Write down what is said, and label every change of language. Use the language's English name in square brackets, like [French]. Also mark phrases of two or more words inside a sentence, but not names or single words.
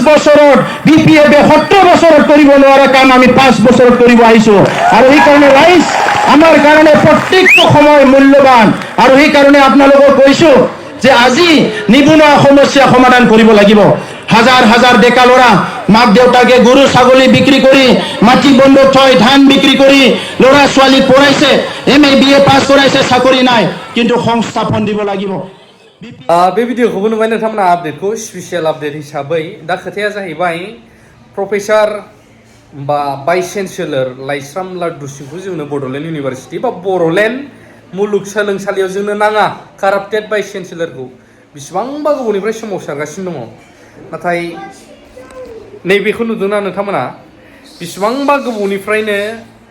[Assamese] বছৰত বিপিএফে 70 বছৰত কৰিব নোৱাৰা কাম আমি 5 বছৰত কৰিব আহিছোঁ আৰু সেইকাৰণে ৰাইজ আমাৰ কাৰণে প্ৰত্যেকটো সময় মূল্যৱান আৰু সেইকাৰণে আপোনালোকক কৈছোঁ যে আজি নিবনুৱা সমস্যা সমাধান কৰিব লাগিব হাজাৰ হাজাৰ ডেকা ল'ৰা মাক দেউতাকে গৰু ছাগলী বিক্ৰী কৰি মাটি বন্ধক থৈ ধান বিক্ৰী কৰি ল'ৰা ছোৱালী পঢ়াইছে MA BA পাছ কৰাইছে চাকৰি নাই কিন্তু সংস্থাপন দিব লাগিব [Bodo] बे भिडिअखौबो नुबाय नोंथांमोना आपडेटखौ [English] special update [Bodo] हिसाबै दा खोथाया जाहैबाय प्रफेसार बा [English] vice chancellor [Bodo] लाइस्राम लाड्डु सिंखौ जोंनो बड'लेण्ड इउनिभारसिटि बा बड'लेण्ड मुलुगसोलोंसालियाव जोंनो नाङा [English] corrupted vice chancellor [Bodo] बेसेबांबा गोबावनिफ्राय सोमावसारगासिनो दङ नाथाय नैबेखौ नुदोंना नोंथांमोना बेसेबांबा गोबावनिफ्रायनो